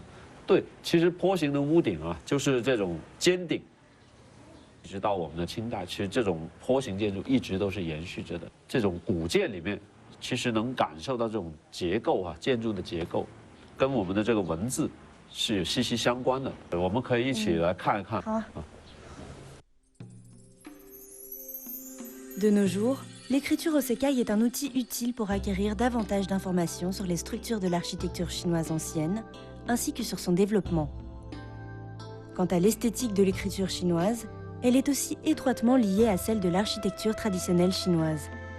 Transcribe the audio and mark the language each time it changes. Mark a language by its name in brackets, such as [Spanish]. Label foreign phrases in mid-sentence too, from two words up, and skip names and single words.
[Chinese] 对，其实坡形的屋顶啊，就是这种尖顶，一直到我们的清代，其实这种坡形建筑一直都是延续着的。这种古建里面，其实能感受到这种结构啊，建筑的结构，跟我们的这个文字是息息相关的。我们可以一起来看一看。好。 [French] De nos jours, l'écriture au sekai est un outil utile pour acquérir davantage d'informations sur les structures de l'architecture chinoise ancienne, ainsi que sur son développement. Quant à l'esthétique de l'écriture chinoise, elle est aussi étroitement liée à celle de l'architecture traditionnelle chinoise.